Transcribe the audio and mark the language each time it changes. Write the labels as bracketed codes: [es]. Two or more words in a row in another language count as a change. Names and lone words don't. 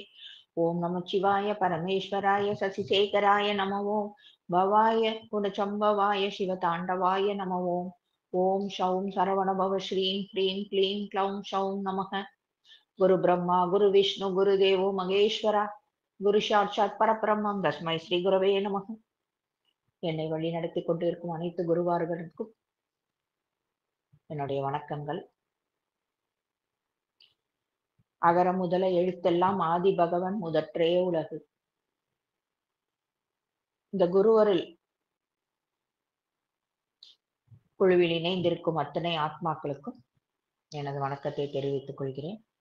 [sa] ओम नमः शिवाय परमेश्वराय शशिशेखराय नमः। ओम भवाय गुणचम्भवाय शिवताण्डवाय नमः। ओम शौं सरवणभव श्रीं ह्रीं क्लीं क्लौं शौं नमः। गुरु ब्रह्मा गुरु विष्णु गुरुदेवो महेश्वरा गुरु साक्षात् परब्रह्म तस्मै श्री गुरवे नमः. [ta] என்னை வழி நடத்தி கொண்டிருக்கும் அனைத்து குருவார்களுக்கும் என்னுடைய வணக்கங்கள். அகர முதல எழுத்தெல்லாம் ஆதி பகவன் முதற்றே உலகு. இந்த குருவரில் குழுவில் இணைந்திருக்கும் அத்தனை ஆத்மாக்களுக்கும் எனது வணக்கத்தை தெரிவித்துக் கொள்கிறேன்.